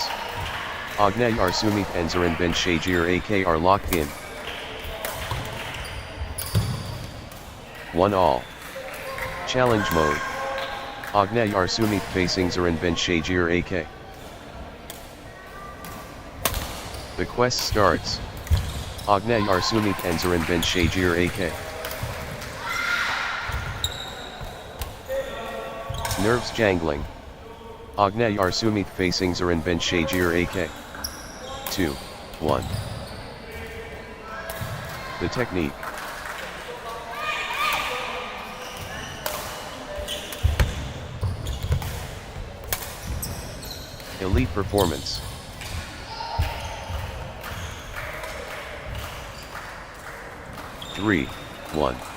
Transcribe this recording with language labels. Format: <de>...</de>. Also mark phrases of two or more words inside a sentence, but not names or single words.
<en>Agnay Arsumith and Saranbin Shajir AK are locked in. 1 all. Challenge mode. Agnay Arsumith facing Saranbin Shajir AK. The quest starts. Agnay Arsumith and Saranbin Shajir AK. Nerves jangling. Agnay Arsumith facing Saranbin Shajir AK. 2, 1. The technique. Elite performance. Three, 1.</en>